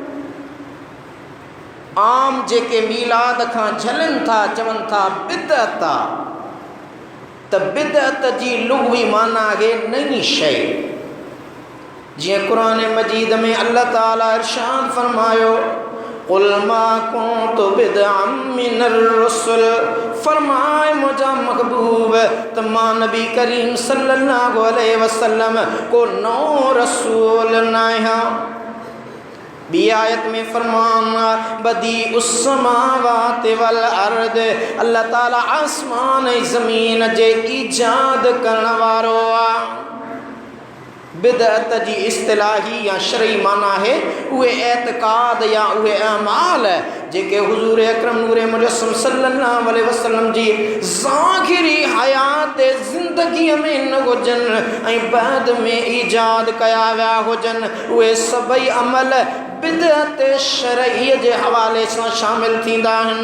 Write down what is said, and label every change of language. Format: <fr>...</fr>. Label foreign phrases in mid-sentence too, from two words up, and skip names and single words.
<sd>आम जेके मीलाद खां झलनि था, चवनि था बिदअत आहे, त बिदअत जी लुग़वी माना आहे नई शइ। जीअं क़ुरान मजीद में अल्लाह ताला इरशाद फरमायो,</sd> <ar>قل ما كنت بدعا من الرسل,</ar> <sd>फरमाए मुंहिंजा महबूब त मां नबी करीम</sd> <ar>صلى الله عليه وسلم</ar> <sd>को नओं रसूल न आहियां। ॿी आयत में फरमाना</sd> <ar>بديع السماوات والأرض,</ar> <sd>अल्लाह ताला आसमान ऐं ज़मीन जे ईजाद करण वारो आहे। बिदअत जी इस्तिलाही या शरई माना है उहे एतक़ाद या उहे अमाल जेके हुज़ूर अकरम नूर मुजस्सम</sd> <ar>صلى الله عليه وسلم</ar> <sd>जी ज़ाहिरी हयात ज़िंदगीअ में न हुजनि ऐं बाद में ईजाद कया विया हुजनि, उहे सभई अमल बिदअत शरईअ जे हवाले सां शामिल थींदा आहिनि।</sd>